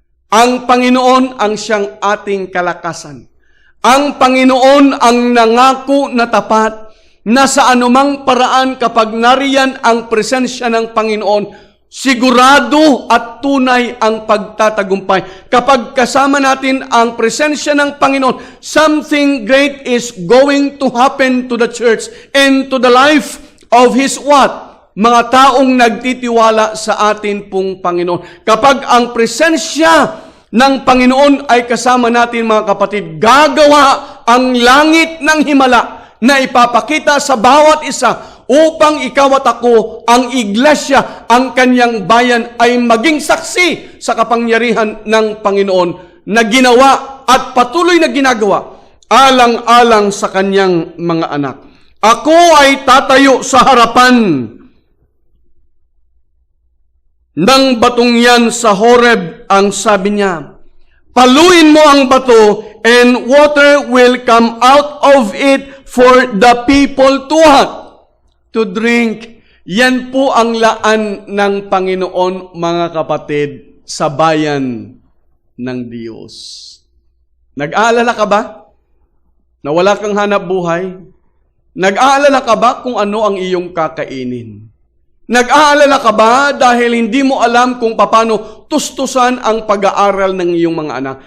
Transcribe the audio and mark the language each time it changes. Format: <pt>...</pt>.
<tl>Ang Panginoon ang siyang ating kalakasan. Ang Panginoon ang nangako na tapat na sa anumang paraan kapag nariyan ang presensya ng Panginoon, sigurado at tunay ang pagtatagumpay. Kapag kasama natin ang presensya ng Panginoon,</tl> <en>something great is going to happen to the church and to the life of His what?</en> <tl>Mga taong nagtitiwala sa atin pong Panginoon. Kapag ang presensya ng Panginoon ay kasama natin mga kapatid, gagawa ang langit ng himala na ipapakita sa bawat isa upang ikaw at ako, ang iglesia, ang kanyang bayan ay maging saksi sa kapangyarihan ng Panginoon na ginawa at patuloy na ginagawa alang-alang sa kanyang mga anak. Ako ay tatayo sa harapan ng batong yan sa Horeb, ang sabi niya. Paluin mo ang bato</tl> <en>and water will come out of it for the people to what? To drink.</en> <tl>Yan po ang laan ng Panginoon, mga kapatid, sa bayan ng Diyos. Nag-aalala ka ba na wala kang hanap buhay? Nag-aalala ka ba kung ano ang iyong kakainin? Nag-aalala ka ba dahil hindi mo alam kung paano tustusan ang pag-aaral ng iyong mga anak?</tl>